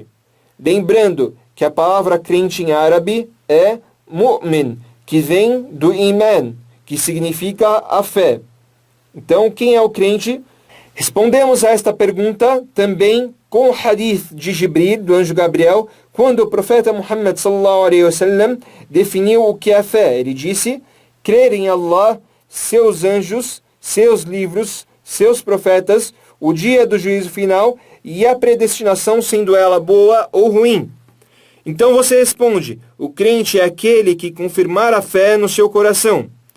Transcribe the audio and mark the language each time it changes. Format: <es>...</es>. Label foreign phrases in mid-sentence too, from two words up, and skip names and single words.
<pt>Lembrando que a palavra crente em árabe é mu'min, que vem do iman, que significa a fé. Então, quem é o crente? Respondemos a esta pergunta também com o hadith de Jibril, do anjo Gabriel, quando o profeta Muhammad</pt> <ar>صلى الله عليه وسلم</ar> <pt>definiu o que é a fé. Ele disse, crer em Allah, seus anjos, seus livros, seus profetas, o dia do juízo final e a predestinação, sendo ela boa ou ruim. Então você responde, o crente é aquele que confirmar a fé no seu coração.</pt>